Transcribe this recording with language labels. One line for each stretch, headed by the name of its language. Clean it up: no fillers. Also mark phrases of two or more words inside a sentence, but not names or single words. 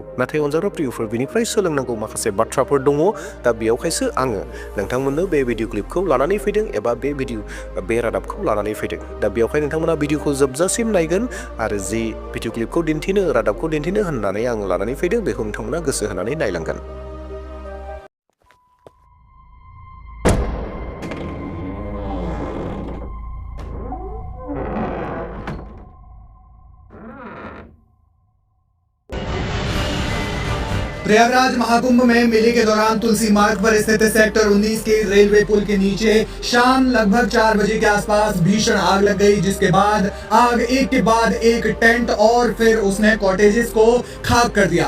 Bodo: नाथाय अनजाग्रा प्रियफोर, बेनिफ्राय सोलोंनांगौ माखासे बाथ्राफोर दङ। दा बेयावखायसो आङो नोंथांमोननो बे भिडिअ क्लिपखौ लानानै फैदों एबा बे रादाबखौ लानानै फैदों। दा बेवहाय नोंथांमोना भिडिअखौ जोबजासिम नायगोन आरो जि भिडिअ क्लिपखौ दिन्थिनो, रादाबखौ दिन्थिनो होननानै आं लानानै फैदों बेखौ नोंथांमोना गोसो होनानै नायलांगोन।
Hindi: प्रयागराज महाकुंभ में मेले के दौरान तुलसी मार्ग पर स्थित सेक्टर 19 के रेलवे पुल के नीचे शाम लगभग 4 बजे के आसपास भीषण आग लग गई, जिसके बाद आग एक के बाद एक टेंट और फिर उसने कॉटेजेस को खाक कर दिया।